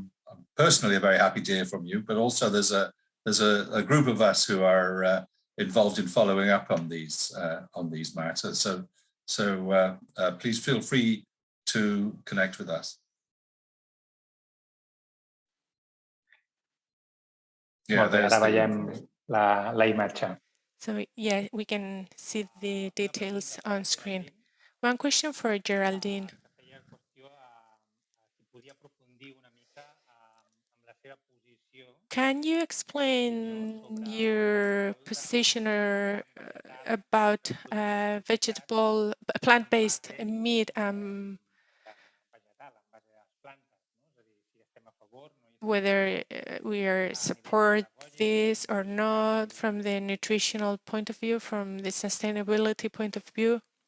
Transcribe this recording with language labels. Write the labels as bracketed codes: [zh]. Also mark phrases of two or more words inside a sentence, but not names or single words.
[en] Personally, I'm very happy to hear from you, but also there's a group of us who are involved in following up on these matters. So please feel free to connect with us. Yeah, [ca] Ara veiem la imatge. [en] So yeah, we can see the details on screen. One question for Geraldine. Can you explain your position about plant-based meat, whether we support this or not from the nutritional point of view, from the sustainability point of view?